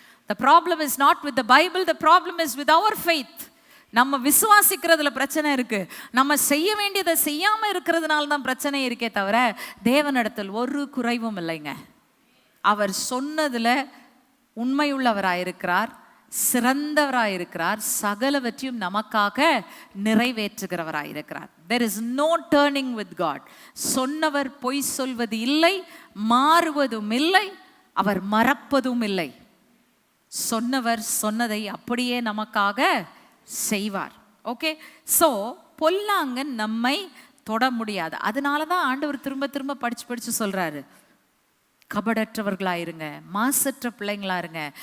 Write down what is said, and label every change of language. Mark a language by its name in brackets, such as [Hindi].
[English] The problem is not with the Bible, the problem is with our faith. [Tamil] நம்ம விசுவாசிக்கிறதுல பிரச்சனை இருக்கு. நம்ம செய்ய வேண்டியதை செய்யாம இருக்கிறதுனால தான் பிரச்சனை இருக்கே தவிர தேவனிடத்தில் ஒரு குறைவும் இல்லைங்க. அவர் சொன்னதுல உண்மையுள்ளவராயிருக்கிறார், சிறந்தவராயிருக்கிறார், சகலவற்றையும் நமக்காக நிறைவேற்றுகிறவராயிருக்கிறார். [English] There is no turning with God. [Tamil] சொன்னவர் பொய் சொல்வது இல்லை, மாறுவதும் இல்லை, அவர் மறப்பதும் இல்லை. சொன்னவர் சொன்னதை அப்படியே நமக்காக செய்வார். ஓகே. சோ பொல்லாங்கன் நம்மை தொட முடியாது. அதனால தான் ஆண்டவர் திரும்ப திரும்ப படிச்சு சொல்றாரு, கபடற்றவர்களா இருங்க, மாசற்ற பிள்ளைங்களா இருங்க.